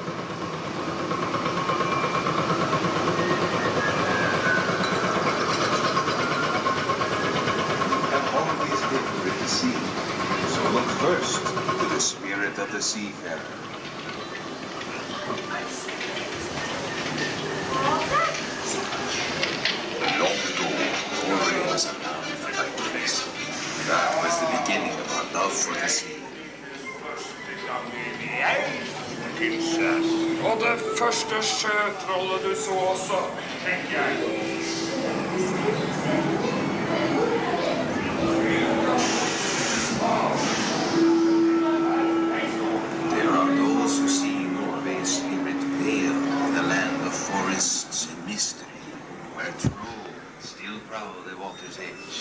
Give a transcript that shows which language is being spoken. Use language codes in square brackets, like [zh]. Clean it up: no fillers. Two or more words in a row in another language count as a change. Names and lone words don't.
[en] Have always lived with the sea, so look first to the spirit of the seafarer. Long ago, Norway was a land of lightness. That was the beginning of our love for the sea. [no] Og det første sjøtrollet du så også, tenker jeg. [en] There are those who see Norway's spirit veil in a land of forests and mystery, where trolls still prowl the water's edge.